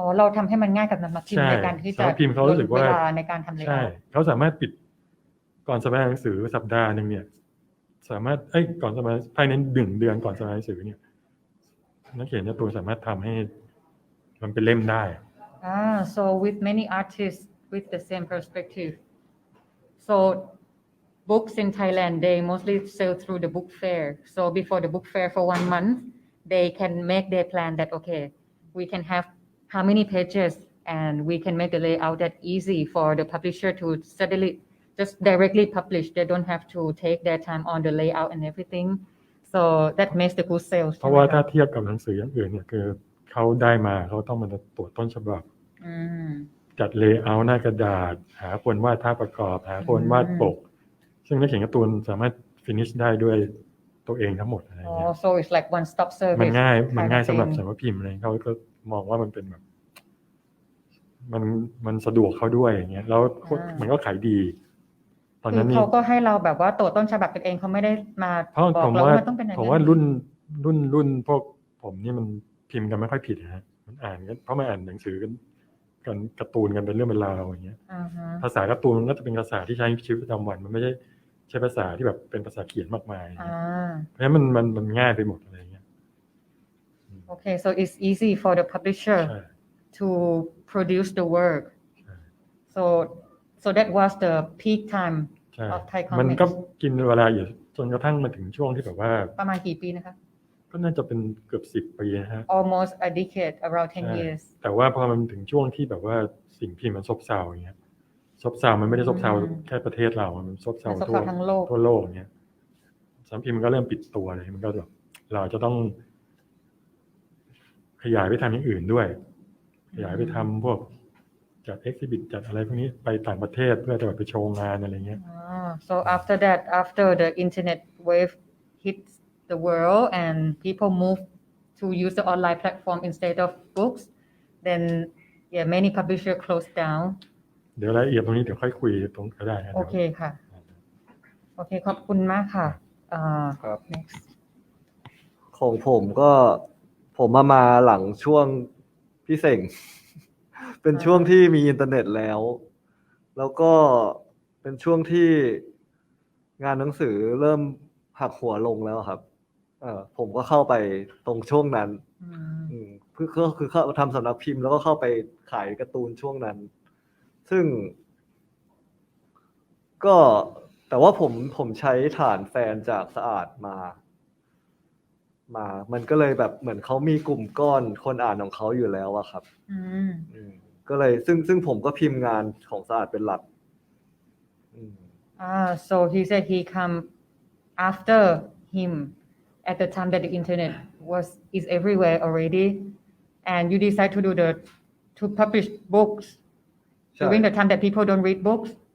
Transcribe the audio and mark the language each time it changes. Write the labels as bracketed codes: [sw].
[th] เราทำให้มันง่ายกับสำนักพิมพ์ในการที่จะ พิมพ์เขารู้สึกว่า เวลาในการทำเลเยอร์ ใช่เขาสามารถปิดก่อนสัปดาห์หนังสือสัปดาห์นึงเนี่ยสามารถก่อนสัปดาห์ภายใน1 เดือนก่อนสัปดาห์หนังสือเนี่ยนักเขียนการ์ตูนสามารถทำให้มันเป็นเล่มได้ [en] so with many artists with the same perspective so books in Thailand they mostly sell through the book fair so before the book fair for 1 month they can make their plan that okay we can have how many pages and we can make the layout that easy for the publisher to suddenly just directly publish. They don't have to take their time on the layout and everything. So that makes the good sales. [th] เพราะว่าถ้าเทียบกับหนังสืออย่างอื่นเนี่ยคือเขาได้มาเขาต้องมาตรวจต้นฉบับจัดเลเยอร์หน้ากระดาษหาคนวาดภาพประกอบหาคนวาดปกซึ่งนักเขียนการ์ตูนสามารถ finish ได้ด้วยตัวเองทั้งหมดอะไรอย่างเงี้ย [en] so it's like one stop service [th] มันง่ายสำหรับสำนักพิมพ์อะไรเขาก็มองว่ามันเป็นแบบมันสะดวกเขาด้วยอย่างเงี้ยแล้วมันก็ขายดีตอนนั้นนี่ เขาก็ให้เราแบบว่าตรวจต้นฉบับกันเองเขาไม่ได้มาบอกเราว่ามันต้องเป็นอย่างนี้ผมว่ารุ่นพวกผมนี่มันพิมพ์กันไม่ค่อยผิดฮะมันอ่านกันเพราะมันอ่านหนังสือกันการ์ตูนกันเป็นเรื่องเป็นราวอย่างเงี้ยภาษาการ์ตูนมันก็จะเป็นภาษาที่ใช้ชีวิตประจำวันมันไม่ใช่ภาษาที่แบบเป็นภาษาเขียนมากมายเพราะฉะนั้นมันง่ายไปหมดอะไรอย่างเงี้ย [en] Okay so it's easy for the publisher to produce the work so that was the peak time of Thai comics [th] มันก็กินเวลาอยู่จนกระทั่งมาถึงช่วงที่แบบว่า ประมาณกี่ปีนะคะ ก็น่าจะเป็นเกือบ10 ปีนะฮะ [en] almost a decade around 10 years [th] แต่ว่าพอมันถึงช่วงที่แบบว่าสิ่งพิมพ์มันซบเซาอย่างเงี้ยซบเซามันไม่ได้ซบเซาแค่ประเทศเรามันซบเซาทั่วโลกอย่างเงี้ยสำนักพิมพ์มันก็เริ่มปิดตัวเลยมันก็แบบเราจะต้องขยายไปทำอย่างอื่นด้วยขยายไปทำพวกจัด exhibit จัดอะไรพวกนี้ไปต่างประเทศเพื่อจะไปโชว์งานอะไรเงี้ย [en] so after that after the internet wave hits the world and people move to use the online platform instead of books then many publisher closed down [th] เดี๋ยวรายละเอียดตรงนี้เดี๋ยวค่อยคุยตรงก็ได้ครับ โอเคค่ะโอเคขอบคุณมากค่ะ ครับ next ของผมก็ผมมาหลังช่วงพี่เส่งเป็นช่วงที่มีอินเทอร์เน็ตแล้วก็เป็นช่วงที่งานหนังสือเริ่มหักหัวลงแล้วครับผมก็เข้าไปตรงช่วงนั้นคือเข้าทำสำนักพิมพ์แล้วก็เข้าไปขายการ์ตูนช่วงนั้นซึ่ง ก็แต่ว่าผมใช้ฐานแฟนจากสะอาดมามันก็เลยแบบเหมือนเขามีกลุ่มก้อนคนอ่านของเขาอยู่แล้วอะครับก็เลยซึ่งผมก็พิมพ์งานของสะอาดเป็นหลัก [en] so he said he come after him at the time that the internet is everywhere already and you decide to publish books during the time that people don't read books